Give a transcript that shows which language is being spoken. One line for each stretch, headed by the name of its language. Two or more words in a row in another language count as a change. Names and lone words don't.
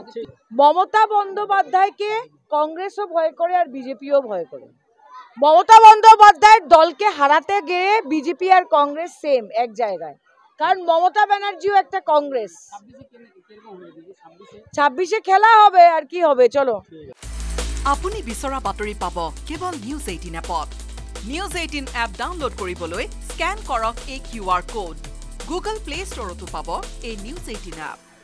Bangla: মমতা বন্দ্যোপাধ্যায়কে কংগ্রেসও ভয় করে আর বিজেপিও ভয় করে। মমতা বন্দ্যোপাধ্যায়ের দলকে হারাতে গিয়ে বিজেপি আর কংগ্রেস সেম এক জায়গায়, কারণ মমতা ব্যানার্জিও একটা কংগ্রেস। 26-এ খেলা হবে, আর কি হবে, চলো।
Assamese: আপুনি বিচৰা বাতৰি পাব কেৱল নিউজ 18 এপত। নিউজ 18 এপ ডাউনলোড কৰিবলৈ স্কেন কৰক এই QR কোড। গুগল প্লে ষ্টৰতো পাব এই নিউজ 18 এপ।